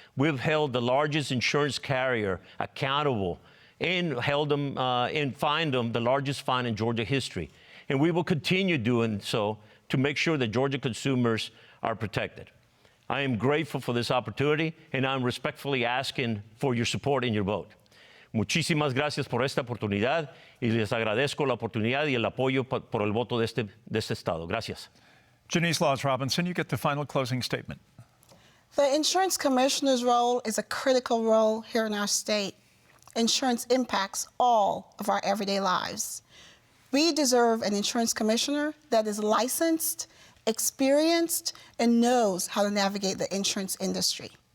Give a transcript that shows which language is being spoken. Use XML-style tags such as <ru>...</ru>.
<en>We've held the largest insurance carrier accountable and held them and fined them the largest fine in Georgia history. And we will continue doing so to make sure that Georgia consumers are protected. I am grateful for this opportunity, and I'm respectfully asking for your support and your vote.</en> <es>Muchísimas gracias por esta oportunidad, y les agradezco la oportunidad y el apoyo por el voto de este estado. Gracias.</es> <en>Janice Laws Robinson, you get the final closing statement. The insurance commissioner's role is a critical role here in our state. Insurance impacts all of our everyday lives. We deserve an insurance commissioner that is licensed, experienced, and knows how to navigate the insurance industry.</en>